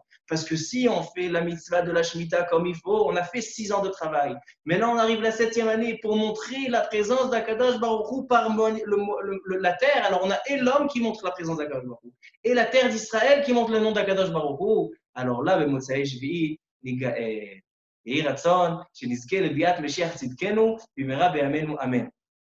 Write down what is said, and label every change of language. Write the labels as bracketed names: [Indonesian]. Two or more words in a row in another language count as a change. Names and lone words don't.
[French] Parce que si on fait la mitzvah de la Shemitah comme il faut, on a fait 6 ans de travail. Maintenant, on arrive la 7e année pour montrer la présence d'Akadosh Baruch Hu par la terre. Alors, on a et l'homme qui montre la présence d'Akadosh Baruch Hu, et la terre d'Israël qui montre le nom d'Akadosh Baruch Hu. Alors là, [Hebrew] במוצאי שביעי ניגאל. יהי רצון שנזכה לביאת משיח צדקנו במהרה בימינו אמן.